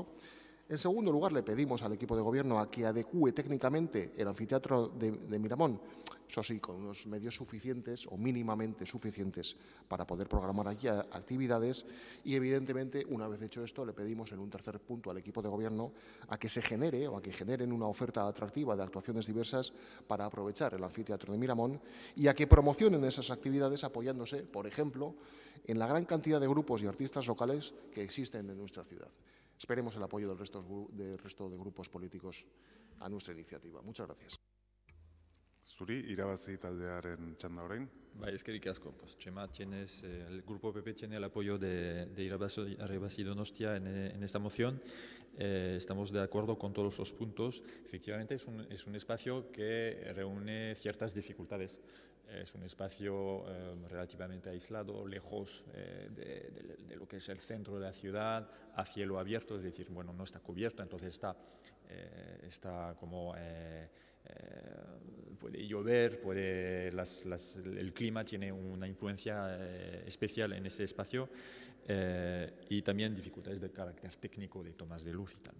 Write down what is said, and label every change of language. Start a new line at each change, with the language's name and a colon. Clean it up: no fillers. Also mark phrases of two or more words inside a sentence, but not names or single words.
Spanish: En segundo lugar, le pedimos al equipo de Gobierno a que adecúe técnicamente el anfiteatro de Miramón, eso sí, con unos medios suficientes o mínimamente suficientes para poder programar allí actividades y, evidentemente, una vez hecho esto, le pedimos en un tercer punto al equipo de Gobierno a que se genere o a que generen una oferta atractiva de actuaciones diversas para aprovechar el anfiteatro de Miramón y a que promocionen esas actividades apoyándose, por ejemplo, en la gran cantidad de grupos y artistas locales que existen en nuestra ciudad. Esperemos el apoyo del resto de grupos políticos a nuestra iniciativa. Muchas gracias.
Basque: Zuri, irabazi taldearen txanda orain. Eskerrik asko.
Spanish: Pues Chema, el Grupo PP tiene el apoyo de Irabazi Donostia en esta moción. Estamos de acuerdo con todos los puntos. Efectivamente, es un espacio que reúne ciertas dificultades. Es un espacio relativamente aislado, lejos de lo que es el centro de la ciudad, a cielo abierto, es decir, bueno, no está cubierto, entonces está como puede llover, el clima tiene una influencia especial en ese espacio y también dificultades de carácter técnico de tomas de luz y tal.